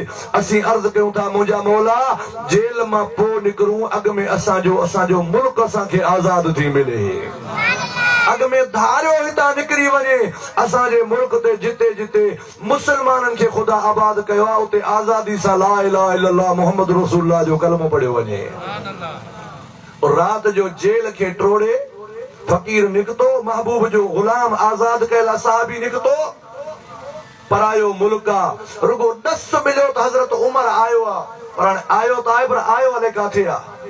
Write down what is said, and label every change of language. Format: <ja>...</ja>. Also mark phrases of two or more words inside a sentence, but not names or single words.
<sd>असीं अर्ज़ु कयूं था मुंहिंजा मौला जेल मां पोइ निकिरूं, अॻ में असांजो मुल्क असांखे आज़ाद थी मिले, अॻ में धारियो हितां निकिरी वञे असांजे मुल्क ते, जिते जिते मुसलमाननि खे ख़ुदा आबाद कयो आहे उते आज़ादी सां</sd> <ar>لا إله إلا الله محمد رسول الله</ar> <sd>जो कलमो पढ़ियो वञे। रात जो जेल खे टोड़े फ़कीर निकितो, महबूब जो ग़ुलाम आज़ाद कयल सहाबी निकितो, परायो मुल्क आहे। रुगो ॾस मिलियो त हज़रत उमर आयो आहे, पर हाणे आयो त आहे पर आयो हले काथे आहे?</sd>